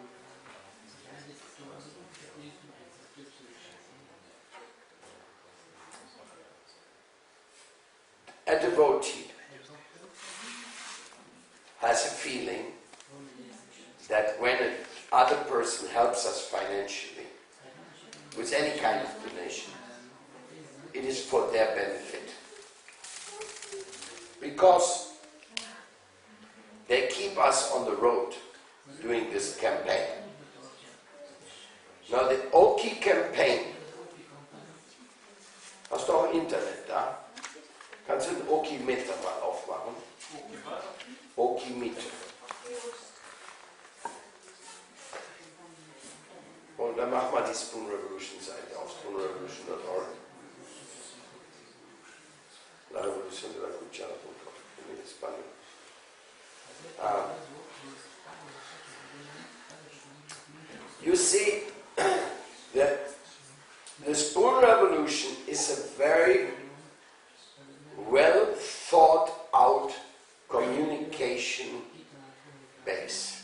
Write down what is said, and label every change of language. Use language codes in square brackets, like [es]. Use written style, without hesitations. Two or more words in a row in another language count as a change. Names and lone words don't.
[en] A devotee has a feeling that when another person helps us financially with any kind of donation, it is for their benefit. Because they keep us on the road doing this campaign. Now the Oki campaign, [de] hast du auch Internet da? Kannst du den Oki-Meter mal aufmachen? Oki-Meter. Und dann mach mal die Spoon Revolution Seite auf spoonrevolution.org. [es] La revolución de la cuchara.com en español. [en] You see that the Spoon Revolution is a very well thought out communication base.